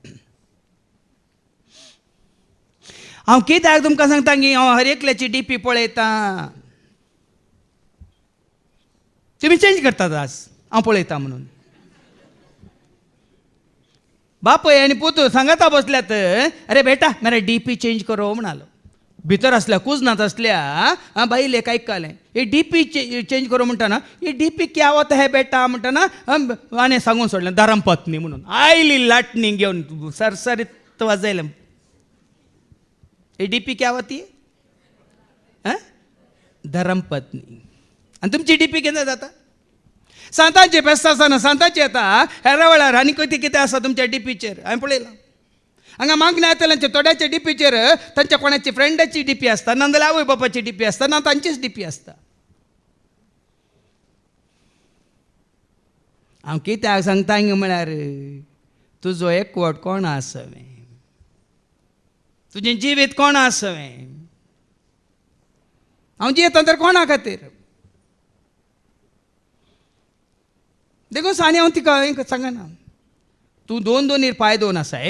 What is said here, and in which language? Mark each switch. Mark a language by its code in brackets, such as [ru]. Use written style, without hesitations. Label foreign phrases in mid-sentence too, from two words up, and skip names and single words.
[kok] हांव कित्याक तुमकां सांगता की हांव हर एकल्याची डीपी पळयता. तुमी चेंज करतात आज हांव पळयता म्हणून. बापय आनी पुतू सांगाता बसल्यात [hi] अरे बेटा मेरा डीपी चेंज करो [kok] म्हणालो. भितर असल्या कुजनात असल्या बाईले काय कळलें हे [hi] डीपी चेंज करो [kok] म्हणटाना [hi] हे डीपी क्या होता है बेटा [kok] म्हणटाना आनी सांगून सोडलें धरमपत्नी म्हणून. आयली लाटणी घेवन सरसरीत वाजयलें. [hi] ये डीपी क्या होती है? धर्मपत्नी. [kok] आणि तुमची डीपी केन्ना जाता? सांतांचे फेस्त आसतना सांतांची येता हेरा वेळार आनी कितें आसा तुमच्या डीपीचेर हांवें पळयलां. हांगा मागण्या येतल्यांचे थोड्याच्या डीपीचेर तांच्या कोणाची फ्रेंडाची डीपी आसता, नाजाल्यार आवय बापाची डीपी आसता, ना तांचीच डीपी आसता. हांव कित्याक सांगता म्हळ्यार तुजो एकवट कोण आसवे तुजें जिवीत कोणा आसवें हांव जियेतां तर कोणा खातीर देखून साने हांव तिका सांगना तूं दोन पांय दोन आसाय